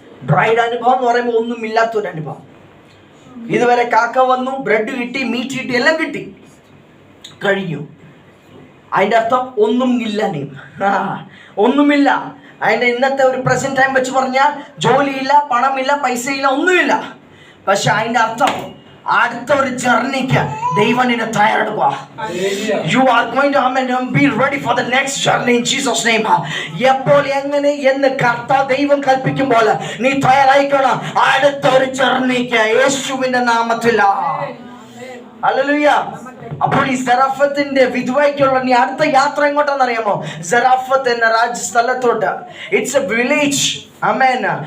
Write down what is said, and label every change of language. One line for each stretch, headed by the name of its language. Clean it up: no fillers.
Malayalam: Dried അനുഭവം എന്ന് പറയുമ്പോൾ ഒന്നുമില്ലാത്തൊരു അനുഭവം. ഇതുവരെ കാക്ക വന്നു, ബ്രെഡ് കിട്ടി, മീറ്റ് കിട്ടി, എല്ലാം കിട്ടി, കഴിഞ്ഞു. അതിൻ്റെ അർത്ഥം ഒന്നും ഇല്ല. നീ ഒന്നുമില്ല. അതിൻ്റെ ഇന്നത്തെ ഒരു പ്രസന്റ് ടൈം വെച്ച് പറഞ്ഞാൽ ജോലിയില്ല, പണമില്ല, പൈസയില്ല, ഒന്നുമില്ല. പക്ഷെ അതിൻ്റെ അർത്ഥം അടുത്ത ഒരു ജർണിക്ക് ദൈവം നിന്നെ തയ്യാറെടുക്കുക.
English: You are going to be ready for the next journey in Jesus' name.
Malayalam: എപ്പോൾ എങ്ങനെ എന്ന് കർത്താവ് ദൈവം കൽപ്പിക്കുമ്പോൾ നീ തയ്യാറായിക്കണം അടുത്ത ഒരു ജർണിക്ക് യേശുവിന്റെ നാമത്തിൽ. ഹല്ലേലൂയ. അപ്പോൾ ഈ സെറാഫത്തിന്റെ വിധവയ്ക്കുള്ള നീ അടുത്ത യാത്ര എങ്ങോട്ടാന്ന് അറിയാമോ? സെറാഫത്ത് എന്ന രാജ്യസ്ഥലത്തോട്ട്.
English: It's a village.
Malayalam: ആമേൻ.